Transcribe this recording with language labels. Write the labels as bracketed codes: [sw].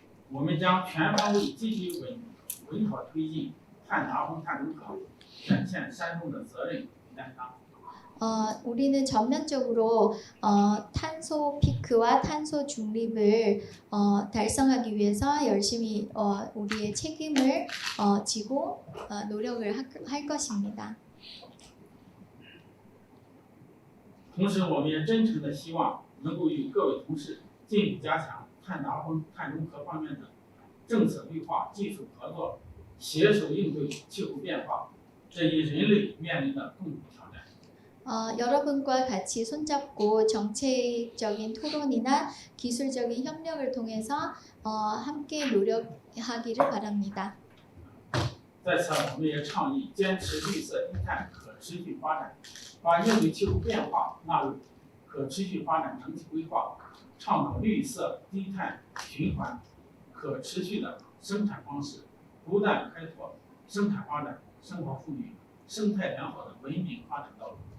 [zh] 我们将全方位积极稳妥推进碳达峰、碳中和，展现山东的责任与担当。 [ko] 우리는 전면적으로 탄소 피크와 탄소 중립을 달성하기 위해서 열심히 우리의 책임을 지고 노력을 할 것입니다. [zh] 同时，我们也真诚地希望能够与各位同事进一步加强碳达峰、碳中和方面的政策规划、技术合作，携手应对气候变化这一人类面临的共同挑战。 [ko] 여러분과 같이 손잡고 정책적인 토론이나 기술적인 협력을 통해서 함께 노력하기를 바랍니다. [zh] 在此，我们也倡议坚持绿色低碳可持续发展，把应对气候变化纳入可持续发展整体规划，倡导绿色低碳循环可持续的生产方式，不断开拓生产发展、生活富裕、生态良好的文明发展道路。